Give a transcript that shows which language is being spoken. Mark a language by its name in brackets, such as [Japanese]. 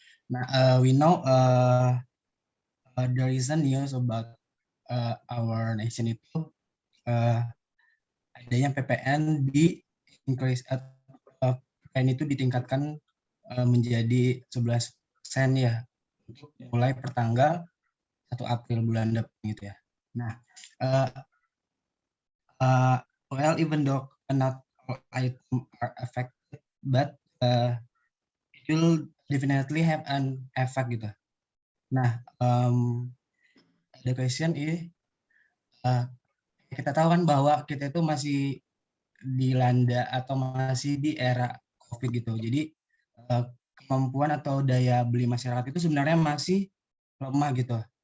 [Indonesian] Nah, we know the recent news about our nation itu adanya PPN di increase PPN itu ditingkatkan menjadi 11 sen ya untuk mulai pertanggal 1 April bulan depan gitu ya. [English] Nah, well even though not all items are affected, but it will definitely have an effect gitu. [Indonesian] Nah, the question is, kita tahu kan bahwa kita itu masih dilanda atau masih di era COVID gitu. Jadi kemampuan atau daya beli masyarakat itu sebenarnya masih lemah gitu.